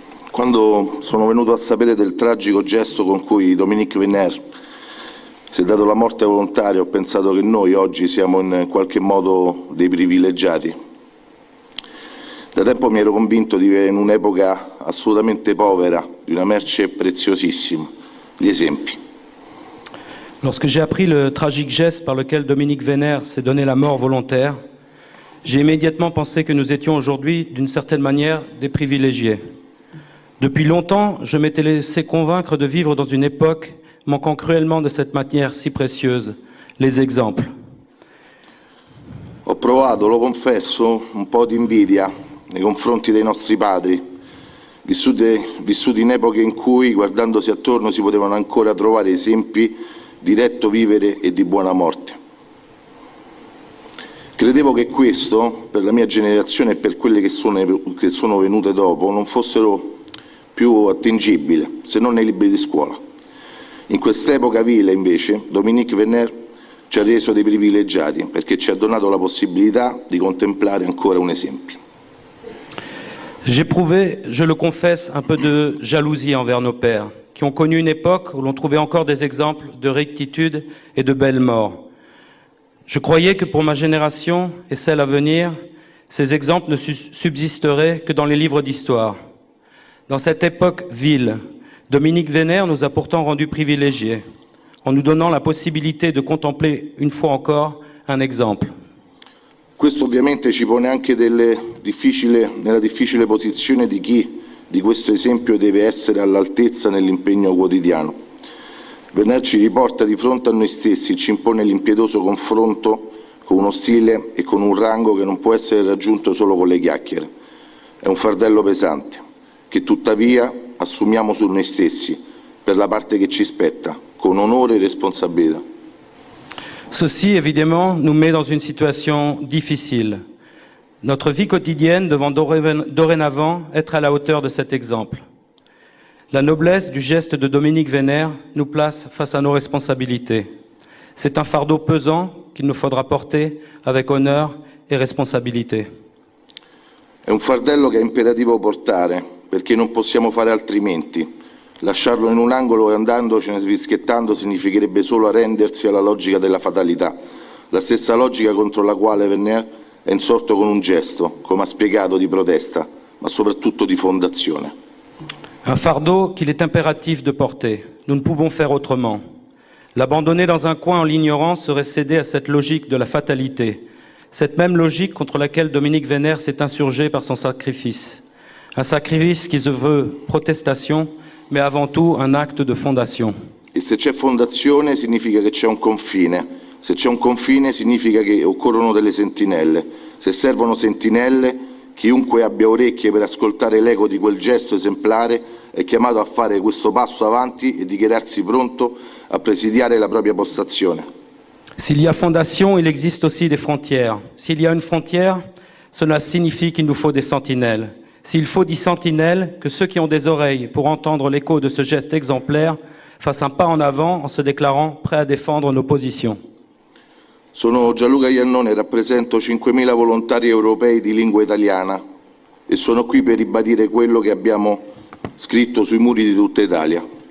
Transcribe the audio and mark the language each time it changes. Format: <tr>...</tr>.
<it>Quando sono venuto a sapere del tragico gesto con cui Dominique Venner si è dato la morte volontaria, ho pensato che noi oggi siamo in qualche modo dei privilegiati. Da tempo mi ero convinto di vivere in un'epoca assolutamente povera, di una merce preziosissima, gli esempi.</it> <fr>Lorsque j'ai appris le tragique geste par lequel Dominique Venner s'est donné la mort volontaire, j'ai immédiatement pensé que nous étions aujourd'hui, d'une certaine manière, des privilégiés. Depuis longtemps, je m'étais laissé convaincre de vivre dans une époque manquant cruellement de cette matière si précieuse, les exemples.</fr> <it>Ho provato, lo confesso, un po' di invidia nei confronti dei nostri padri, vissuti in epoche in cui, guardandosi attorno, si potevano ancora trovare esempi di retto vivere e di buona morte. Credevo che questo, per la mia generazione e per quelle che sono venute dopo, non fossero più attingibili, se non nei libri di scuola. In quest'epoca vile, invece, Dominique Venner ci ha reso dei privilegiati perché ci ha donato la possibilità di contemplare ancora un esempio.</it> <fr>J'éprouvais, je le confesse, un peu de jalousie envers nos pères, qui ont connu une époque où l'on trouvait encore des exemples de rectitude et de belles morts. Je croyais que pour ma génération et celle à venir, ces exemples ne subsisteraient que dans les livres d'histoire. Dans cette époque vile, Dominique Venner nous a pourtant rendus privilégiés, en nous donnant la possibilité de contempler une fois encore un exemple.</fr> <it>Questo ovviamente ci pone anche nella difficile posizione di chi di questo esempio deve essere all'altezza nell'impegno quotidiano. Venner ci riporta di fronte a noi stessi, ci impone l'impietoso confronto con uno stile e con un rango che non può essere raggiunto solo con le chiacchiere. È un fardello pesante, che tuttavia assumiamo su noi stessi, per la parte che ci spetta, con onore et responsabilità.</it> <fr>Ceci, évidemment, nous met dans une situation difficile. Notre vie quotidienne devant dorénavant être à la hauteur de cet exemple. La noblesse du geste de Dominique Venner nous place face à nos responsabilités. C'est un fardeau pesant qu'il nous faudra porter avec honneur et responsabilité.</fr> <it>È un fardello che è imperativo portare, perché non possiamo fare altrimenti. Lasciarlo in un angolo e andandocene fischiettando significherebbe solo arrendersi alla logica della fatalità, la stessa logica contro la quale Venner è insorto con un gesto, come ha spiegato, di protesta, ma soprattutto di fondazione.</it> <fr>Un fardeau qu'il est impératif de porter. Nous ne pouvons faire autrement. L'abandonner dans un coin en l'ignorant serait céder à cette logique de la fatalité, cette même logique contre laquelle Dominique Venner s'est insurgé par son sacrifice. Un sacrifice qui se veut protestation, mais avant tout un acte de fondation.</fr> <it>E se c'è fondazione significa che c'è un confine. Se c'è un confine significa che occorrono delle sentinelle. Se servono sentinelle, chiunque abbia orecchie per ascoltare l'eco di quel gesto esemplare è chiamato a fare questo passo avanti e dichiararsi pronto a presidiare la propria postazione.</it> <fr>S'il y a fondation, il existe aussi des frontières. S'il y a une frontière, cela signifie qu'il nous faut des sentinelles. S'il faut 10 sentinelles, que ceux qui ont des oreilles pour entendre l'écho de ce geste exemplaire fassent un pas en avant en se déclarant prêts à défendre nos positions.</fr> <it>Sono Gianluca Iannone, rappresento 5.000 volontari europei di lingua italiana e sono qui per ribadire quello che abbiamo scritto sui muri di tutta Italia.</it>